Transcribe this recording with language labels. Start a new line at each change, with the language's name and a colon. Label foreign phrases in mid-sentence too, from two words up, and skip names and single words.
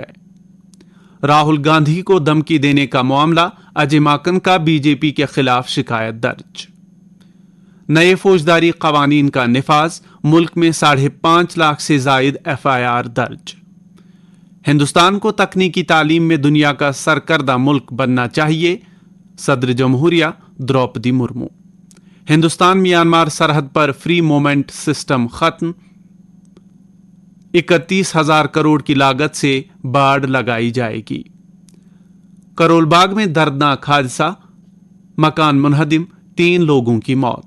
Urdu: راہل گاندھی کو دھمکی دینے کا معاملہ، اجے ماکن کا بی جے پی کے خلاف شکایت درج۔ نئے فوجداری قوانین کا نفاذ، ملک میں 5.5 لاکھ سے زائد ایف آئی آر درج۔ ہندوستان کو تکنیکی تعلیم میں دنیا کا سرکردہ ملک بننا چاہیے، صدر جمہوریہ دروپدی مرمو۔ ہندوستان میانمار سرحد پر فری موومنٹ سسٹم ختم، 31,000 کروڑ کی لاگت سے باڑ لگائی جائے گی۔ کرول باغ میں دردناک حادثہ، مکان منہدم، 3 لوگوں کی موت۔